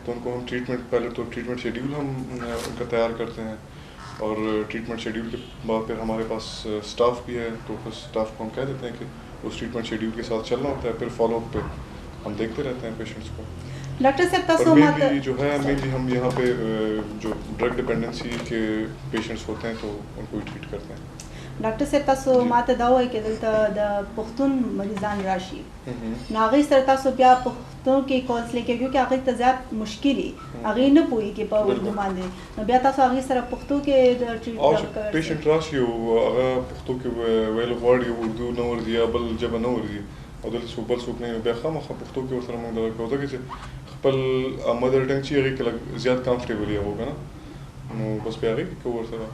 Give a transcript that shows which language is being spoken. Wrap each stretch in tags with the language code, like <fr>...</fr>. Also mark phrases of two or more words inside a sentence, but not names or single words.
<ur>تو ان کو ہم پہلے تو</ur> <en>treatment schedule</en> <ur>ہم ان کا تیار کرتے ہیں, اور</ur> <en>treatment schedule</en> <ur>کے بعد پھر ہمارے پاس اسٹاف بھی ہے, تو پھر اسٹاف کو ہم کہہ دیتے ہیں کہ اس</ur> <en>treatment schedule</en> <ur>کے ساتھ چلنا ہوتا ہے. پھر</ur> <en>follow up</en> <ur>پہ ہم دیکھتے رہتے ہیں پیشنٹس کو. ڈاکٹر صاحب مینلی جو ہے مینلی ہم یہاں پہ جو</ur> <en>drug dependency</en> <ur>کے پیشنٹس ہوتے ہیں تو ان کو ہی ٹریٹ کرتے ہیں.</ur> <ps>ډاکټر صاحب تاسو ماته دا وایي چې دلته د پښتون مریضان راشي نو هغوی سره تاسو بیا پښتو کې کونسلینګ کوي کیونکې هغوی ته زیات مشکل وي, هغوی نه پوهېږي په اردو باندې, نو بیا تاسو هغوی سره پښتو کې د ټریټمنټ کوئ. پیشنټ راشي او هغه پښتو کې ویل غواړي, اردو نه ورځي یا بل ژبه نه ورځي, او دلته بل څوک نه, بیا خامخا پښتو کې ورسره موږ دغه کوو ځکه چې خپل</ps> <en>mother tongue</en> <ps>چې هغې کې لږ زیات کمفرټیبل یې هغو که نه, نو بس بیا هغې کې کوو ورسره.</ps>